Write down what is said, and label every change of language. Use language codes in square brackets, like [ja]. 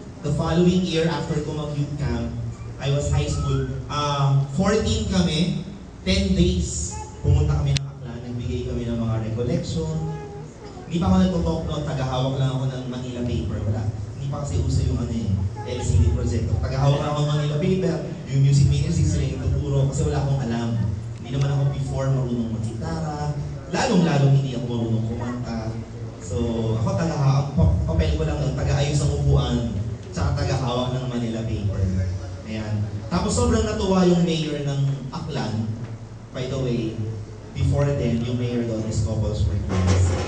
[en] The following year, [tl] after ko mag-youth camp, [en] I was high school. [tl] 14 kami, 10 days. Pumunta kami ng Aklan. Nagbigay kami ng mga recollection. Hindi pa ako nagtutok, no? Tagahawak lang ako ng Manila paper. Wala. Hindi pa kasi uso yung LCD project. Tagahawak lang ako ng Manila paper. Yung music ministry sila yung tuturo kasi wala akong alam. Hindi naman ako before marunong mag-gitara. Lalong-lalong hindi ako marunong kumanta. So, ako papel ko lang, taga-ayos ang upuan, tsaka taga-hawak ng Manila paper. Ayan. Tapos sobrang natuwa yung mayor ng Aklan. [en] By the way, before then, [tl] yung mayor doon [en] is Couples for Christ.